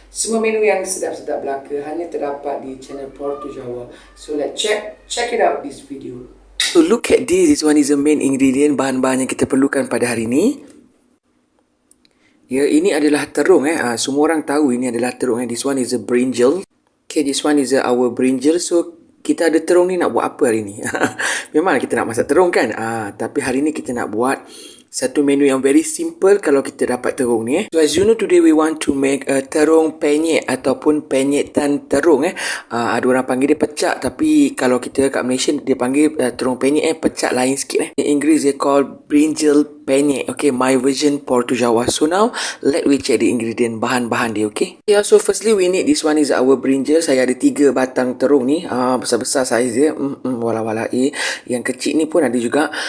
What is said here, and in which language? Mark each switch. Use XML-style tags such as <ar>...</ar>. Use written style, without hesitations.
<ms>Semua menu yang sedap-sedap belaka hanya terdapat di channel Portu Jawa.</ms> <en>So, let's check it out this video. So, look at this. This one is the main ingredient,</en> <ms>bahan-bahan yang kita perlukan pada hari ini. Ya, ini adalah terung. Semua orang tahu ini adalah terung.</ms> <en>This one is a brinjal. Okay, this one is our brinjal.</en> <ms>So, kita ada terung ni nak buat apa hari ni? Memang kita nak masak terung kan? Tapi hari ni kita nak buat satu menu yang</ms> <en>very simple</en> <ms>kalau kita dapat terung ni.</ms> <en>So as you know, today we want to make a terung penyet</en> <ms>ataupun penyetan terung. Ada orang panggil dia pecak, tapi kalau kita kat Malaysia dia panggil terung penyet pecak lain sikit.</ms> <en>In English they call brinjal penyet. Okay, my version Portu Jawa. So now let we check the ingredient,</en> <ms>bahan-bahan dia.</ms> <en>Okay. Yeah, so firstly we need, this one is our brinjal.</en> <ms>Saya ada 3 batang terung ni. Besar-besar saiz dia. Wala-wala yang kecil ni pun ada juga.</ms>